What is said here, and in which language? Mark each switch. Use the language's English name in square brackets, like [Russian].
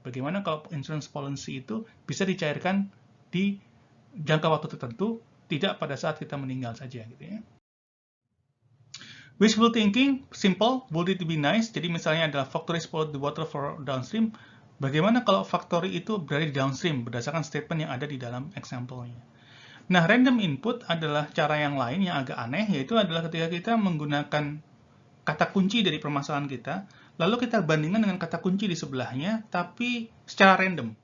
[Indonesian] Bagaimana kalau insurance policy itu bisa dicairkan di jangka waktu tertentu, tidak pada saat kita meninggal saja gitu ya. [English] Wishful thinking, simple, would it be nice? [Indonesian] Jadi misalnya adalah [English] factory spoiled the water for downstream. [Indonesian] Bagaimana kalau factory itu berada di downstream berdasarkan statement yang ada di dalam example-nya. Nah, random input adalah cara yang lain yang agak aneh, yaitu adalah ketika kita menggunakan kata kunci dari permasalahan kita, lalu kita bandingkan dengan kata kunci di sebelahnya, tapi secara random.